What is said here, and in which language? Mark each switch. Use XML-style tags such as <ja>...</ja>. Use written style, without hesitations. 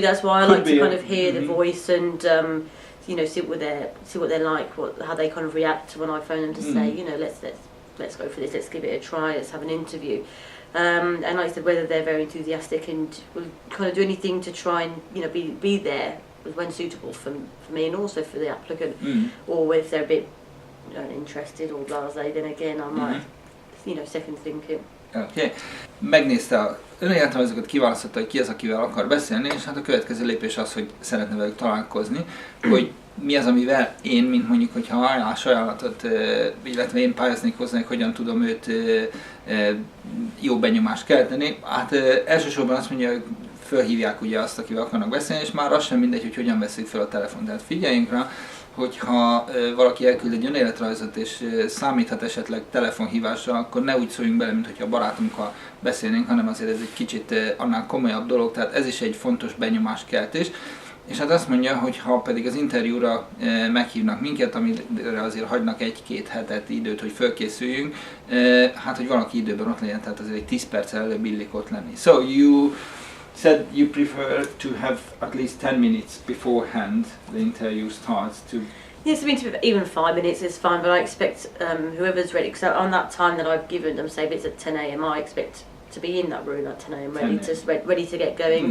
<en>That's why I like to kind of hear the voice and you know, see what they're like, how they kind of react when I phone them to say, you know, let's go for this, let's give it a try, let's have an interview. And like I said, whether they're very enthusiastic and will kind of do anything to try and, you know, be there when suitable for me and also for the applicant, or if they're a bit uninterested or blasé, then again I might, you know, second think it. Okay.</en> <hu>Megnézte a önéletrajzokat, kiválasztotta, hogy ki az, akivel akar beszélni, és hát a következő lépés az, hogy szeretne velük találkozni, hogy mi az, amivel én, mint mondjuk, hogyha ajánlatot, illetve én pályáznék hozzá, hogy hogyan tudom őt jó benyomást kelteni. Hát elsősorban azt mondja, hogy fölhívják ugye azt, akivel akarnak beszélni, és már az sem mindegy, hogy hogyan veszik fel a telefon. Tehát figyeljünk rá, hogyha valaki elküld egy önéletrajzot és számíthat esetleg telefonhívásra, akkor ne úgy szóljunk bele, mint hogyha a barátunkkal beszélnénk, hanem azért ez egy kicsit annál komolyabb dolog, tehát ez is egy fontos benyomáskeltés. És hát azt mondja, hogy ha pedig az interjúra meghívnak minket, amire azért hagynak egy-két hetet időt, hogy fölkészüljünk, hát hogy valaki időben ott legyen, tehát azért egy 10 perccel előbb illik ott lenni.</hu> <en>So you said you prefer to have at least 10 minutes beforehand the interview starts to... Yes, I mean, even 5 minutes is fine, but I expect whoever's ready, because on that time that I've given them, say if it's at 10 a.m, I expect to be in that room at 10 a.m, ready to get going.</en>